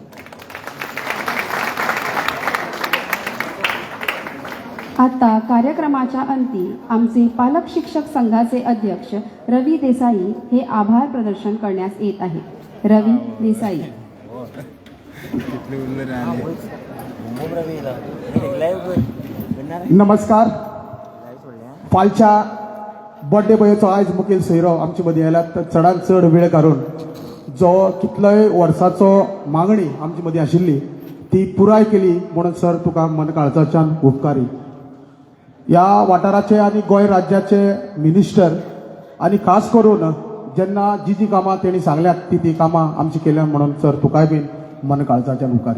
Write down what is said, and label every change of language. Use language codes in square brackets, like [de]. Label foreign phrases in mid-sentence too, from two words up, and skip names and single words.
[mr] आता कार्यक्रमाच्या अंती आमचे पालक शिक्षक संघाचे अध्यक्ष रवी देसाई हे आभार प्रदर्शन करण्यास येत आहेत. रवी देसाई. [kok] नमस्कार. फालच्या [en] birthday boycho [kok] आयज मुखेल सोयरो आमचे मदीं आयला. तर चडांत चड वेळ काडून जो कितलोय वर्साचो मागणी आमचे मदीं आशिल्ली ती पुराय केली म्हणून सर तुका मन काळजाच्यान उपकारी. ह्या वाठाराचे आनी गोंय राज्याचे मिनिस्टर आनी खास करून जेन्ना जी कामां तेणी सांगल्यात ती कामां आमची केल्या म्हणून सर तुकाय बीन मन काळजाच्यान उपकारी.